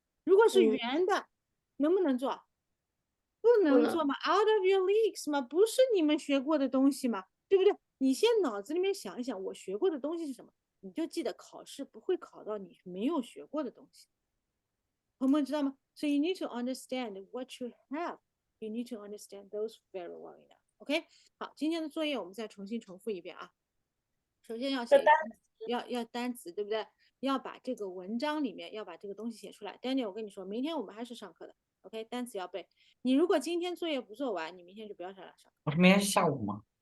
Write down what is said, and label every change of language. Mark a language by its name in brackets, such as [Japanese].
[Chinese] 如果是圆的，能不能做？不能做嘛， [English] out of your leagues [Chinese] 嘛，不是你们学过的东西嘛，对不对？你先脑子里面想一想，我学过的东西是什么，你就记得考试不会考到你没有学过的东西。朋友们知道吗？ [English] So you need to understand what you have. You need to understand those very well enough. [Chinese] OK， 好，今天的作业我们再重新重复一遍啊。首先要写要单词，对不对？要把这个文章里面要把这个东西写出来。Daniel， 我跟你说，明天我们还是上课的。OK， 单词要背。你如果今天作业不做完，你明天就不要上来上课。我是明天下午吗？